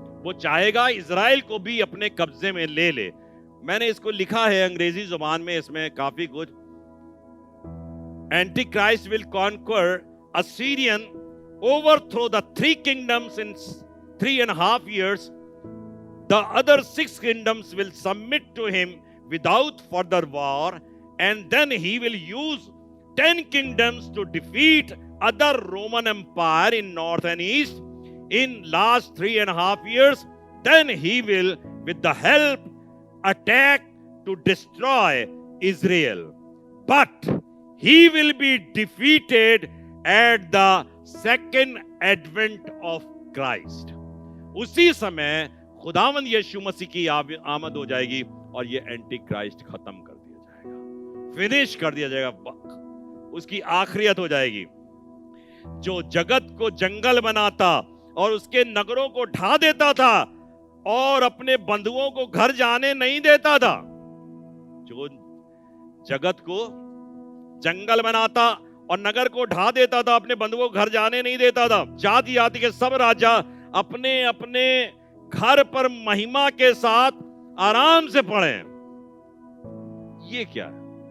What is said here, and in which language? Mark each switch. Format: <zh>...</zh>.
<hi>वो चाहेगा इजराइल को भी अपने कब्जे में ले ले। मैंने इसको लिखा है अंग्रेजी जुबान में, इसमें काफी कुछ।</hi> <en>Antichrist will conquer Assyrian, overthrow the 3 kingdoms in 3.5 years. The other 6 kingdoms will submit to him without further war, and then he will use 10 kingdoms to defeat other Roman Empire in north and east in last 3.5 years. Then he will, with the help, attack to destroy Israel. But he will be defeated at the second advent of Christ.</en> <hi>उसी समय खुदावंद यीशु मसीह की आमद हो जाएगी और ये anti Christ खत्म कर दिया जाएगा, फिनिश कर दिया जाएगा, उसकी आखिरियत हो जाएगी। जो जगत को जंगल बनाता और उसके नगरों को ढा देता था और अपने बंधुओं को घर जाने नहीं देता था, जो जगत को जंगल बनाता और नगर को ढा देता था, अपने बंधुओं को घर जाने नहीं देता था, जाति जाति के सब राजा अपने अपने घर पर महिमा के साथ आराम से पड़े। ये क्या है?</hi>